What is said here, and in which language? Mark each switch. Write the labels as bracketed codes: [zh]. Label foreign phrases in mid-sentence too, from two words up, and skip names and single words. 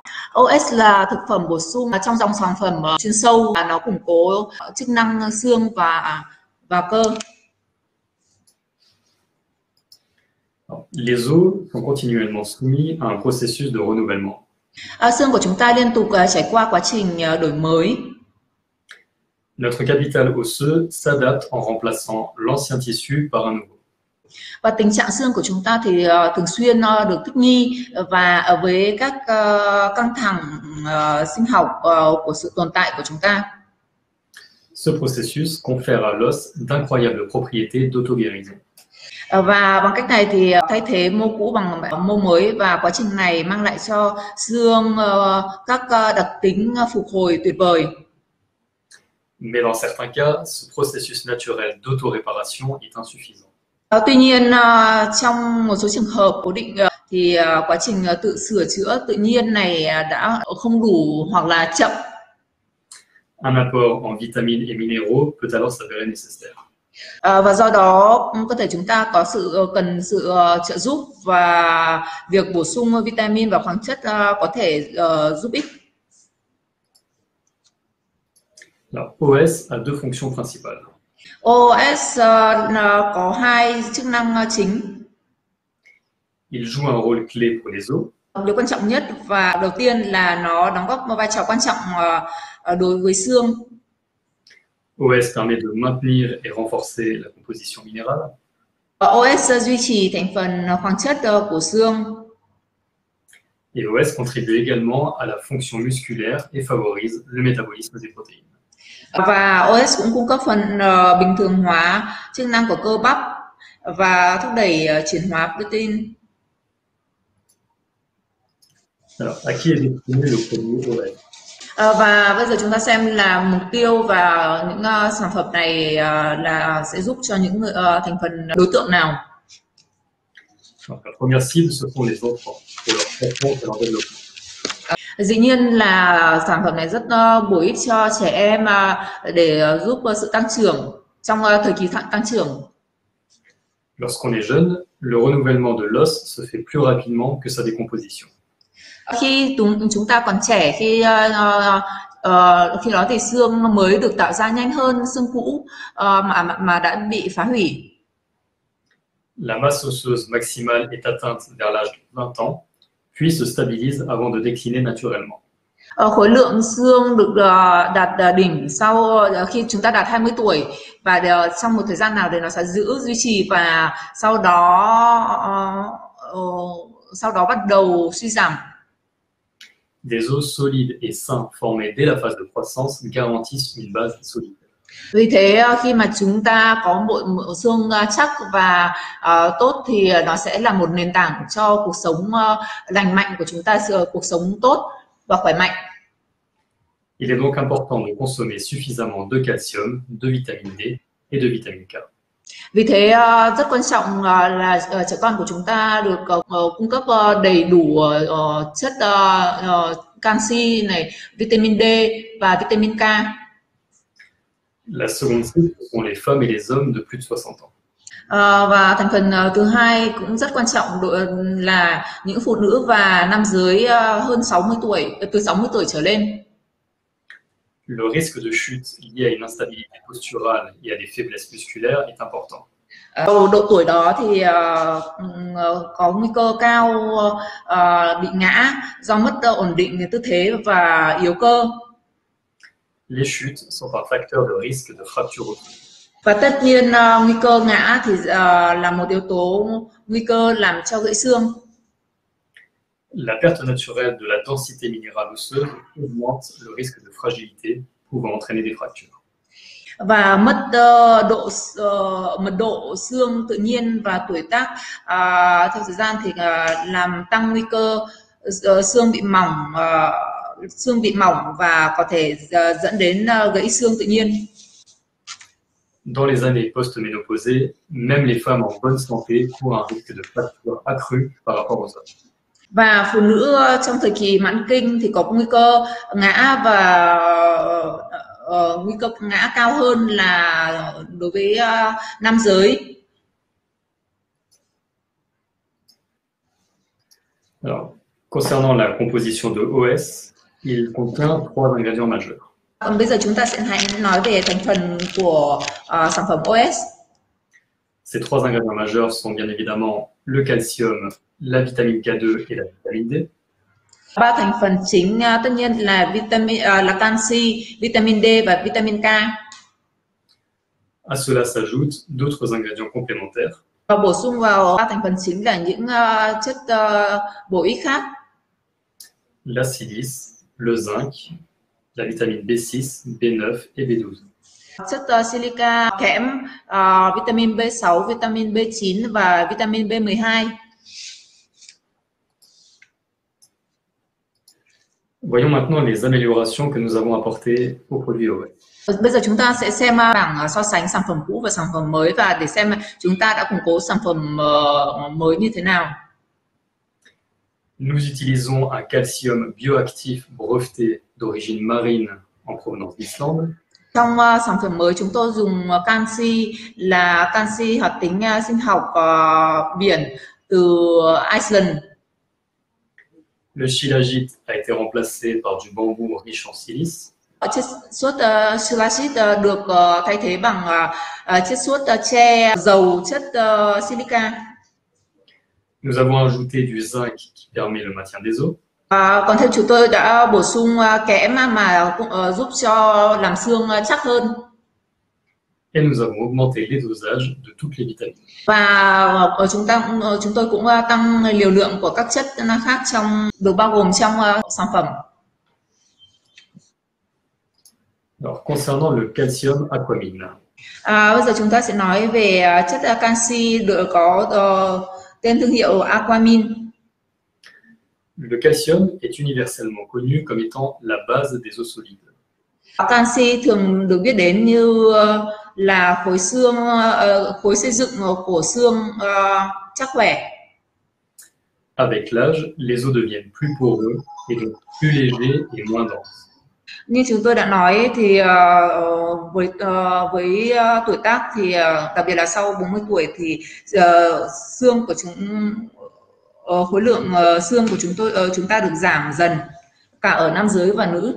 [vi] OS là thực phẩm bổ sung trong dòng sản phẩm chuyên sâu, và nó củng cố chức năng xương và cơ. [fr] Les os sont continuellement soumis à un processus de renouvellement. [vi] Xương của chúng ta liên tục trải qua quá trình đổi mới. [fr] Notre capital osseux s'adapte en remplaçant l'ancien tissu par un nouveau. [vi] Và tình trạng xương của chúng ta thì thường xuyên được thích nghi và với các căng thẳng sinh học của sự tồn tại của chúng ta. [fr] Ce processus confère à l'os d'incroyables propriétés d'auto-guérison. [vi] Và bằng cách này thì thay thế mô cũ bằng mô mới, và quá trình này mang lại cho xương các đặc tính phục hồi tuyệt vời. [fr] Mais dans certains cas, ce processus naturel d'auto-réparation est insuffisant. [vi] Tuy nhiên, trong một số trường hợp cố định thì quá trình tự sửa chữa tự nhiên này đã không đủ hoặc là chậm. [fr] Un apport en vitamines et minéraux peut alors s'avérer nécessaire. [vi] Và do đó cơ thể chúng ta cần sự trợ giúp, và việc bổ sung vitamin và khoáng chất có thể giúp ích. [fr] Alors, OS a deux fonctions principales. [vi] OS có hai chức năng chính. [fr] Il joue un rôle clé pour les os. [vi] Điều quan trọng nhất và đầu tiên là nó đóng góp một vai trò quan trọng đối với xương. [fr] OS permet de maintenir et renforcer la composition minérale. [vi] OS duy trì thành phần khoáng chất của xương. [fr] Et OS contribue également à la fonction musculaire et favorise le métabolisme des protéines. [vi] Và OS cũng cung cấp phần bình thường hóa chức năng của cơ bắp và thúc đẩy chuyển hóa protein. [fr] Alors, à qui est destiné le produit OS? [vi] Và bây giờ chúng ta xem là mục tiêu và những sản phẩm này là sẽ giúp cho những thành phần đối tượng nào. [fr] Donc, la première cible, ce sont les enfants, pour leur croissance et leur développement. [vi] Dĩ nhiên là sản phẩm này rất bổ ích cho trẻ em để giúp sự tăng trưởng trong thời kỳ tăng trưởng. [fr] Lorsqu'on est jeune, le renouvellement de l'os se fait plus rapidement que sa décomposition. [vi] Khi chúng ta còn trẻ, khi đó thì xương mới được tạo ra nhanh hơn xương cũ mà đã bị phá hủy. [fr] La masse osseuse maximale est atteinte vers l'âge de 20 ans, puis se stabilise avant de décliner naturellement. [vi] Khối lượng xương được đạt đỉnh sau khi chúng ta đạt 20 tuổi, và trong một thời gian nào đấy nó sẽ duy trì, và sau đó bắt đầu suy giảm. [fr] Des os solides et sains formés dès la phase de croissance garantissent une base solide. [vi] Vì thế khi mà chúng ta có bộ xương chắc và tốt thì nó sẽ là một nền tảng cho cuộc sống lành mạnh của chúng ta, cuộc sống tốt và khỏe mạnh. [fr] Il est donc important de consommer suffisamment de calcium, de vitamine D et de vitamine K. [vi] Vì thế rất quan trọng là trẻ con của chúng ta được cung cấp đầy đủ chất canxi này, vitamin D và vitamin K. [fr] La seconde cible, ce sont les femmes et les hommes de plus de 60 ans. [vi] Và thành phần thứ hai cũng rất quan trọng là những phụ nữ và nam giới hơn 60 tuổi, từ 60 tuổi trở lên. [fr] Le risque de chute lié à une instabilité posturale et à des faiblesses musculaires est important. [vi] Độ tuổi đó thì có nguy cơ cao bị ngã do mất ổn định tư thế và yếu cơ. [fr] Les chutes sont un facteur de risque de fracture osseuse. [vi] Và tất nhiên nguy cơ ngã thì là một yếu tố nguy cơ làm cho gãy xương. [fr] La perte naturelle de la densité minérale osseuse augmente le risque de fragilité, pouvant entraîner des fractures. [vi] Và mất mật độ xương tự nhiên và tuổi tác theo thời gian thì làm tăng nguy cơ xương bị mỏng và có thể dẫn đến gãy xương tự nhiên. [fr] Dans les années post-ménopausées, même les femmes en bonne santé courent un risque de fracture accru par rapport aux hommes. [vi] Và phụ nữ trong thời kỳ mãn kinh thì có nguy cơ ngã và nguy cơ ngã cao hơn là đối với nam giới. [fr] Alors, Concernant la composition de OS, il contient 3 ingrédients majeurs. [vi] Bây giờ chúng ta sẽ hãy nói về thành phần của sản phẩm OS. [fr] Ces 3 ingrédients majeurs sont bien évidemment le calcium, la vitamine K2 et la vitamine D. [vi] 3 thành phần chính tất nhiên là là canxi, vitamin D và vitamin K. [fr] À cela s'ajoutent d'autres ingrédients complémentaires. [vi] Và bổ sung vào 3 thành phần chính là những chất bổ ích khác. [fr] La silice, le zinc, la vitamine B6, B9 et B12. [vi] Chất silica, kẽm, vitamin B6, vitamin B9 và vitamin B12. [fr] Voyons maintenant les améliorations que nous avons apportées au produit OS. [vi] Bây giờ chúng ta sẽ xem bảng so sánh sản phẩm cũ và sản phẩm mới và để xem chúng ta đã củng cố sản phẩm mới như thế nào. [fr] Nous utilisons un calcium bioactif breveté d'origine marine en provenance d'Islande. [vi] Trong sản phẩm mới chúng tôi dùng canxi là canxi hoạt tính sinh học biển từ Iceland. [fr] Le shilajit a été remplacé par du bambou riche en silice. [vi] Chiết xuất shilajit được thay thế bằng chiết xuất tre giàu chất silica. [fr] Nous avons ajouté du zinc qui permet le maintien des os. [vi] Còn thêm chúng tôi đã bổ sung kẽm mà cũng giúp cho làm xương chắc hơn. [fr] Et nous avons augmenté les dosages de toutes les vitamines. [vi] Và chúng tôi cũng tăng liều lượng của các chất khác được bao gồm trong sản phẩm. [fr] Alors, concernant le calcium aquamine. [vi] Bây giờ chúng ta sẽ nói về chất canxi được có tên thương hiệu Aquamine. [fr] Le calcium est universellement connu comme étant la base des os solides. [vi] Canxi thường được biết đến như là khối xương, khối xây dựng của xương chắc khỏe. [fr] Avec l'âge, les os deviennent plus poreux et donc plus légers et moins denses. [vi] Như chúng tôi đã nói thì với tuổi tác thì đặc biệt là sau 40 tuổi thì xương của khối lượng xương của chúng ta được giảm dần cả ở nam giới và nữ.